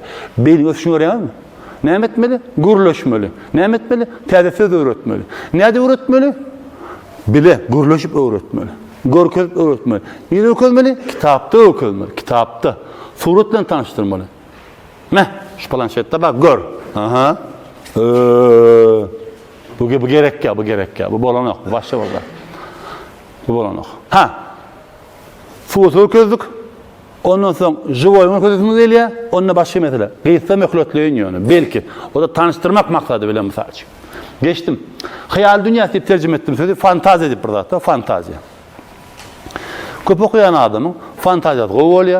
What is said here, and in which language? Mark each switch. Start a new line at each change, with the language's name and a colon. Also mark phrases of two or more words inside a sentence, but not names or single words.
Turkmen: Beýle şunu görýärmi? Näme etmeli? Gurlaşmaly. Näme etmeli? Täze söz öwretmeli. Näde öwretmeli? Bile, gurlaşyp öwretmeli. Görkezip öwretmeli. Nire öwretmeli? Kitapda öwretmeli. Kitapda. Surat bilen tanıştırmaly. Meh, şu planşetde bak gör. Aha. Bu gerek ya, bu gerek ya. Bu bolanok, bu başka bollar. Bu bolanok. Ha. Surat öwretdik. Ondan soň żywoy gözümiz elýär, onda başga mesele. Gysga möhletleýän ýöne. Belki o da tanıştırmak maksady bilen mysal üçin. Geçdim. Hayal dünyasy diýip terjime etdim sözi, fantaziýa diýip bir zat, fantaziýa. Köp okuyan adamyň fantaziýasy gowy bolýar.